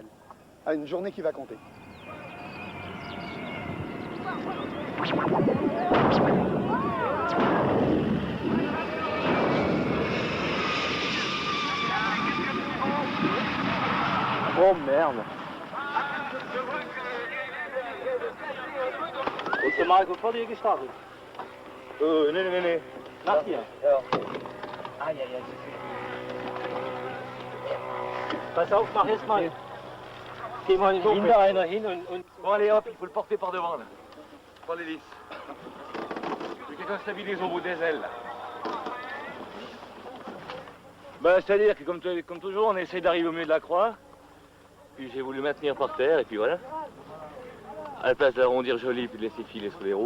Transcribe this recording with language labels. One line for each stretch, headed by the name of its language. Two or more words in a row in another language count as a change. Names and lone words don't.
French: À une journée qui va compter. Oh merde.
Dutch: Is de Michael Foddy gestart? Nee.
German: Nach hier. Ja. Ah, ja. Pass auf, mach erst mal. Geh mal hinter einer hin und...
French: Bon allez hop, il faut le porter par devant là. Prends l'hélice. Que quelqu'un stabilise au bout des ailes là. Bah, c'est-à-dire que comme toujours, on essaie d'arriver au milieu de la croix. Puis j'ai voulu maintenir par terre et puis voilà. À la place d'arrondir joli puis de laisser filer sur les roues.